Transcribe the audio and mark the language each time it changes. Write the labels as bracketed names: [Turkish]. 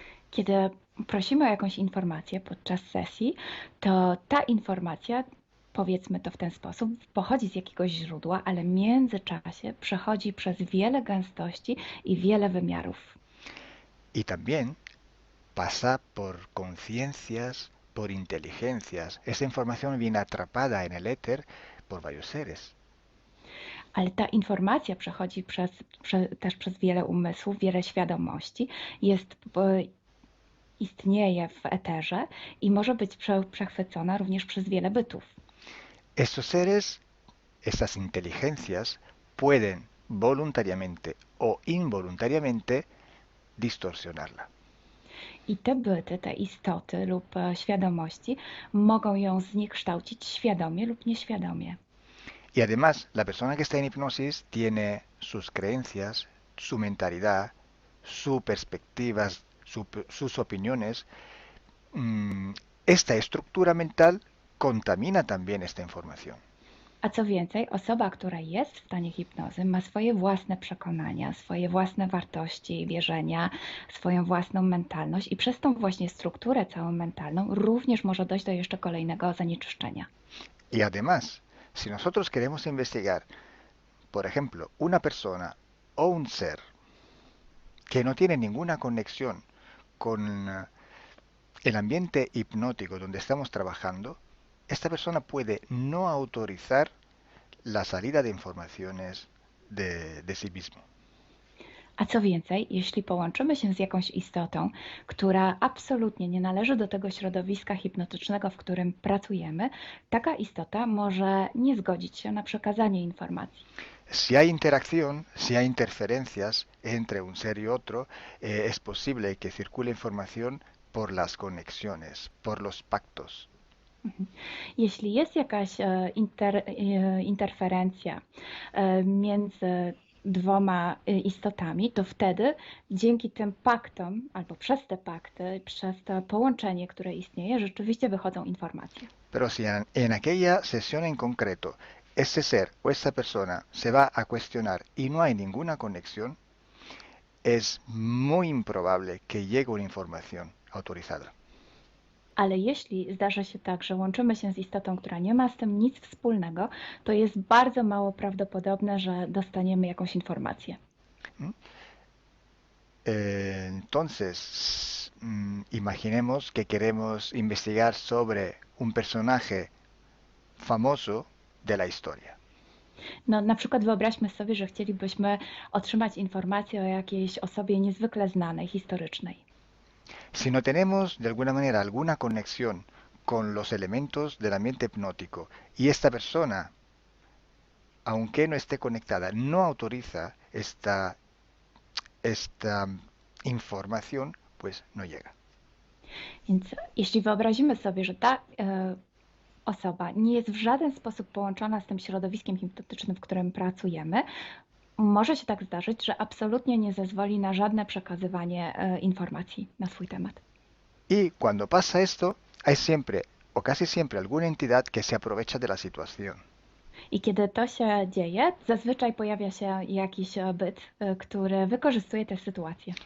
[Polish] Kiedy prosimy o jakąś informację podczas sesji, to ta informacja, powiedzmy to w ten sposób, pochodzi z jakiegoś źródła, ale w międzyczasie przechodzi przez wiele gęstości i wiele wymiarów. [Spanish] Y también pasa por conciencias, por inteligencias. Esa información viene atrapada en el éter por varios seres. [Polish] Ale ta informacja przechodzi też przez wiele umysłów, wiele świadomości, istnieje w eterze i może być przechwycona również przez wiele bytów. [Spanish] Estos seres, estas inteligencias, pueden voluntariamente o involuntariamente distorsionarla. [Polish] I te byty, te istoty lub świadomości mogą ją zniekształcić świadomie lub nieświadomie. [Spanish] Y además, la persona que está en hipnosis tiene sus creencias, su mentalidad, sus perspectivas, sus opiniones. Esta estructura mental contamina también esta información. [Polish] A co więcej, osoba, która jest w stanie hipnozy, ma swoje własne przekonania, swoje własne wartości, wierzenia, swoją własną mentalność i przez tą właśnie strukturę całą mentalną również może dojść do jeszcze kolejnego zanieczyszczenia. [Spanish] Y además, si nosotros queremos investigar, por ejemplo, una persona o un ser que no tiene ninguna conexión con el ambiente hipnótico donde estamos trabajando, esta persona puede no autorizar la salida de informaciones de sí mismo. [Polish] A co więcej, jeśli połączymy się z jakąś istotą, która absolutnie nie należy do tego środowiska hipnotycznego, w którym pracujemy, taka istota może nie zgodzić się na przekazanie informacji. [Spanish] Si hay interacción, si hay interferencias entre un ser y otro, es posible que circule información por las conexiones, por los pactos. [Polish] Jeśli jest jakaś interferencja między dwoma istotami, to wtedy dzięki tym paktom, albo przez te pakty, przez to połączenie, które istnieje, rzeczywiście wychodzą informacje. [Spanish] Pero si en aquella sesión en concreto ese ser o esa persona se va a cuestionar y no hay ninguna conexión, es muy improbable que llegue una información autorizada. [Polish] Ale jeśli zdarza się tak, że łączymy się z istotą, która nie ma z tym nic wspólnego, to jest bardzo mało prawdopodobne, że dostaniemy jakąś informację. [Spanish] Entonces, imaginemos que queremos investigar sobre un personaje famoso de la historia. [Polish] No, na przykład wyobraźmy sobie, że chcielibyśmy otrzymać informację o jakiejś osobie niezwykle znanej, historycznej. [Spanish] Si no tenemos de alguna manera alguna conexión con los elementos del ambiente hipnótico y esta persona, aunque no esté conectada, no autoriza esta información, pues no llega. [Polish] Więc jeśli wyobrazimy sobie, że ta osoba nie jest w żaden sposób połączona z tym środowiskiem hipnotycznym, w którym pracujemy, może się tak zdarzyć, że absolutnie nie zezwoli na żadne przekazywanie informacji na swój temat. [Spanish] Y cuando pasa esto, hay siempre o casi siempre alguna entidad que se aprovecha de la situación. [Polish] I kiedy to się dzieje, zazwyczaj pojawia się jakiś byt, który wykorzystuje tę sytuację.